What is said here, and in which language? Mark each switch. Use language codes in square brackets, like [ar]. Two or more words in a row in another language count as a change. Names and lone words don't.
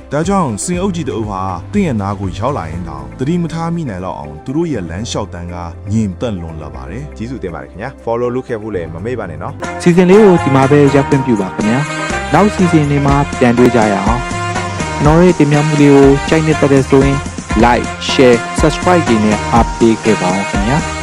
[my] ဒါကြောင့်စင်အုပ်ကြီးတအုပ်ဟာတင့်ရဲ့နာကိုရောက်လာရင်တောင်သတိမထားမိနိုင်တော့အောင်သူတို့ရဲ့လမ်းလျှောက်တန်းကညင်သက်လွန်လာပါတယ် ကျေးဇူးတင်ပါတယ်ခင်ဗျာ follow လုပ်ခဲ့ဖို့လည်းမမေ့ပါနဲ့နော် စီစဉ်လေးကိုဒီမှာပဲရပ်ခွင့်ပြုပါခင်ဗျာနောက်စီစဉ်တွေမှာပြန်တွေ့ကြရအောင်ကျွန်တော်ရဲ့တင်ပြမှုလေးကိုကြိုက်နေတဲ့ဆိုရင် [en] like share subscribe [my] တွေနဲ့အားပေးခဲ့ပါအောင်ခင်ဗျာ